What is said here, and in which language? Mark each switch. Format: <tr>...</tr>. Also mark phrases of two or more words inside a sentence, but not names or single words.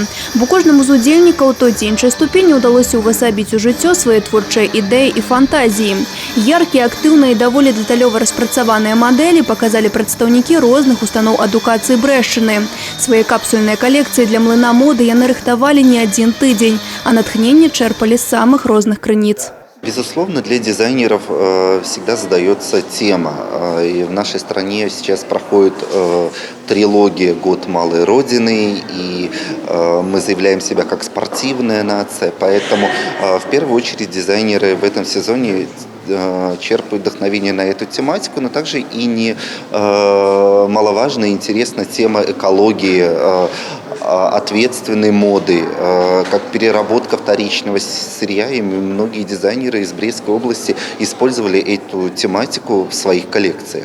<be>Бо кожнаму з удзельнікаў той ці іншай ступені ўдалося ўвасабіць у жыццё свае творчыя ідэі і фантазіі. Яркія, актыўныя і даволі дэталёва распрацаваныя мадэлі паказалі прадстаўнікі розных устаноў адукацыі Брэшчыны. Свае капсульныя калекцыі для «Млына моды» яны рыхтавалі не адзін тыдзень, а натхненне чэрпалі з самых розных крыніц.</be> <ru>Безусловно, для дизайнеров всегда задается тема. И в нашей стране сейчас проходит трилогия «Год малой Родины», и мы заявляем себя как спортивная нация. Поэтому в первую очередь дизайнеры в этом сезоне черпают вдохновение на эту тематику, но также и немаловажная и интересная тема экологии, ответственной моды, как переработка вторичного сырья, и многие дизайнеры из Брестской области использовали эту тематику в своих коллекциях.</ru>